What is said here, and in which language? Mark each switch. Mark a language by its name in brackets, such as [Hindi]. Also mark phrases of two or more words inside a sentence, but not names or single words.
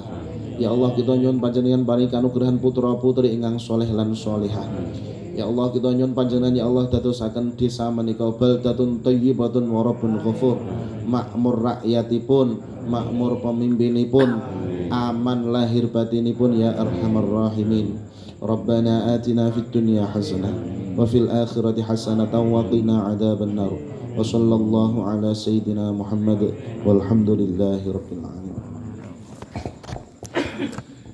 [Javanese] Ya Allah, kita nyuwun panjenengan paringi kanugrahan putra-putri ingkang saleh lan salihah. Ya Allah, kita nyuwun panjenengan ya Allah dadosaken desa menika [Arabic] بلدة طيبة ورب غفور. [Javanese] Makmur rakyatipun, makmur pemimpinipun, aman lahir batinipun [Arabic] يا أرحم الراحمين. ربنا آتنا في الدنيا حسنة وفي الآخرة حسنة وقنا عذاب النار. وصلى الله على سيدنا محمد والحمد لله رب العالمين.